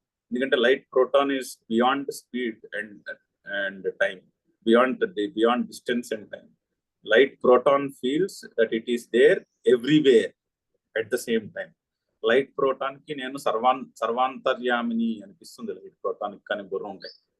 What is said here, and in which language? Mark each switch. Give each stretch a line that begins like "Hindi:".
Telugu: ఎందుకంటే
English: Light proton is beyond speed and time, beyond distance and time. Light proton feels that it is there everywhere at the same time.
Telugu: Light proton కి నేను సర్వాంతర్యామిని అనిపిస్తుంది light proton కి, కానీ బుర్ర ఉంటాయి.